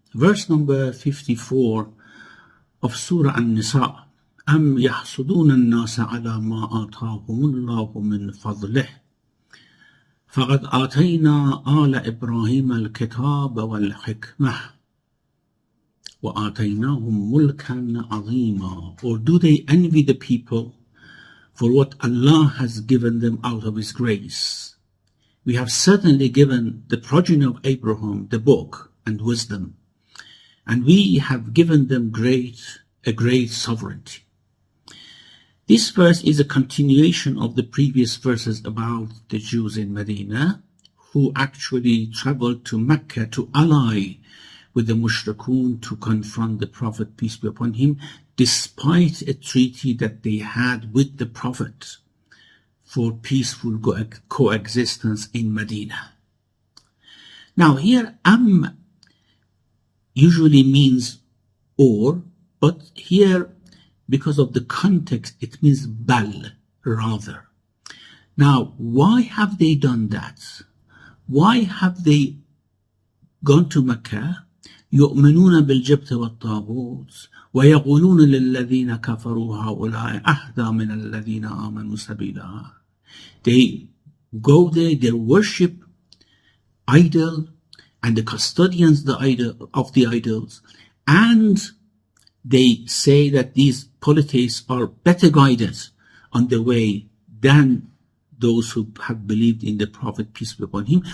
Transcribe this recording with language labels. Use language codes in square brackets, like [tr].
[en] Verse number 54 of Surah Nisa. [ar] أم يحسدون الناس على ما آتاهم الله من فضله فقد آتينا آل إبراهيم الكتاب والحكمة وآتيناهم ملكا عظيما. [en] Or do they envy the people for what Allah has given them out of His grace? We have certainly given the progeny of Abraham the book and wisdom, and we have given them a great sovereignty. This verse is a continuation of the previous verses about the Jews in Medina who actually traveled to Mecca to ally with the mushrikun to confront the Prophet, peace be upon him, despite a treaty that they had with the Prophet for peaceful coexistence in Medina. Now here, usually means or, but here, because of the context, it means bal, rather. Now, why have they done that? Why have they gone to Mecca? [ar] يؤمنون بالجبت والطاغوت ويقولون للذين كفروا هؤلاء أهدى من الذين آمنوا سبيلا. [en] They go there, they worship idol and the custodians of the idols, and they say that these polytheists are better guided on the way than those who have believed in the Prophet, peace be upon him.